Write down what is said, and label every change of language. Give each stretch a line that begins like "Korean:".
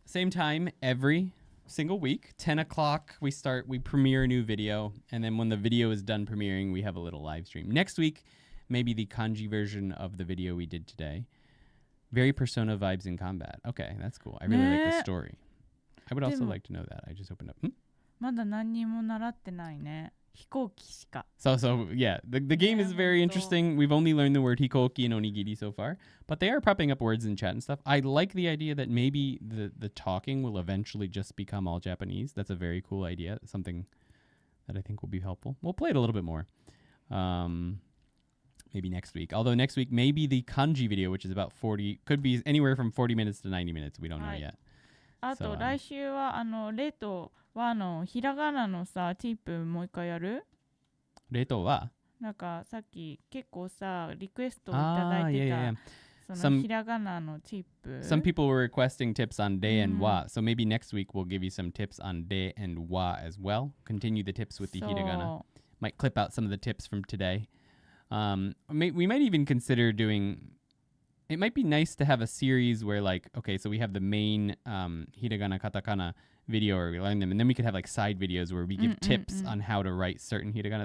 English: Same time every single week. 10 o'clock we premiere a new video. And then when the video is done premiering, we have a little live stream. Next week, maybe the kanji version of the video we did today. Very Persona vibes in combat. Okay, that's cool. I really like the story. I would also like to know that. I just opened up.
Japanese: まだ何にも習ってないね。飛行機しか。
English: So yeah, the game is very interesting. We've only learned the word hikoki and onigiri so far, but they are popping up words in chat and stuff. I like the idea that maybe the talking will eventually just become all Japanese. That's a very cool idea. Something that I think will be helpful. We'll play it a little bit more. Maybe next week. Although next week, maybe the kanji video, which is about 40, could be anywhere from 40 minutes to 90 minutes. We don't know yet.
Japanese: あと来週はレと和のひらがなのさ、ティップもう一回やる？レと和？なんかさっき結構さ、リクエストをいただいてた。そのひらがなのティップ。
English: Some people were requesting tips on de and wa. So maybe next week we'll give you some tips on de and wa as well. Continue the tips with the hiragana. Might clip out some of the tips from today. We might even consider doing. It might be nice to have a series where, like, okay, so we have the main hiragana, katakana video where we learn them, and then we could have like side videos where we give tips on how to write certain hiragana.